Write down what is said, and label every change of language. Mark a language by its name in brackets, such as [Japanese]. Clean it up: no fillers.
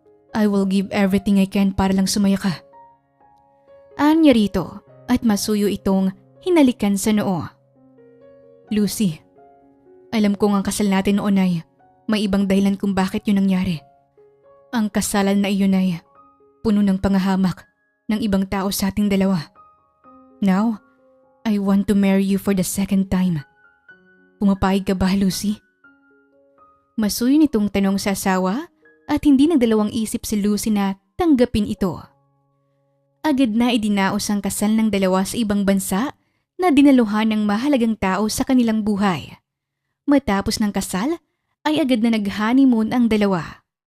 [English] I will give everything I can [Filipino] para lang sumaya ka. Anya rito at masuyo itong hinalikan sa noo. Lucy, alam kong ang kasal natin noon ay may ibang dahilan kung bakit yun nangyari. Ang kasalan na iyon ay puno ng pangahamak ng ibang tao sa ating dalawa. [English] Now, I want to marry you for the second time. [Filipino] Pumapayag ka ba, Lucy? Masuyo nitong tanong sa asawa at hindi nagdalawang isip si Lucy na tanggapin ito. Agad na idinaos ang kasal ng dalawa sa ibang bansa na dinaluhan ng mahalagang tao sa kanilang buhay. Matapos ng kasal ay agad na nag-honeymoon ang dalawa.